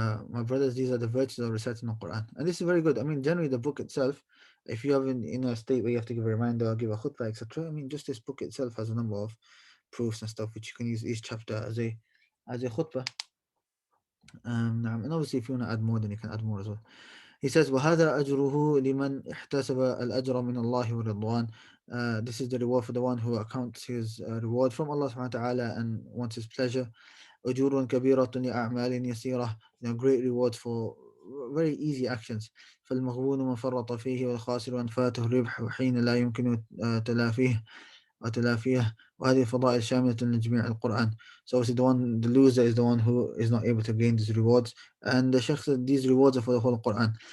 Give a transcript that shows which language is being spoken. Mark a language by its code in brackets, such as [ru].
[en] My brothers, these are the virtues of reciting the Quran. And this is very good. I mean, generally the book itself, if you have in a state where you have to give a reminder, give a khutbah, etc. I mean, just this book itself has a number of proofs and stuff which you can use each chapter as a khutbah. And obviously if you want to add more, then you can add more as well. He says, [ar] وَهَذَا أَجْرُهُ لِمَنْ احْتَسَبَ الْأَجْرَ مِنَ اللَّهِ وَالرِّضْوَانِ. [en] This is the reward for the one who accounts his reward from Allah subhanahu wa ta'ala and wants his pleasure. [ar] أجور كبيرة لأعمال يسيرة. [en] Great rewards for very easy actions. [ar] فالمغبون من فرط فيه والخاسر من فاته الربح وحين لا يمكن تلافيه وتلافيه. وهذه فضائل شاملة لجميع القرآن. [en] So the loser is the one who is not able to gain these rewards. And the Shaykh said these rewards are for the whole Quran.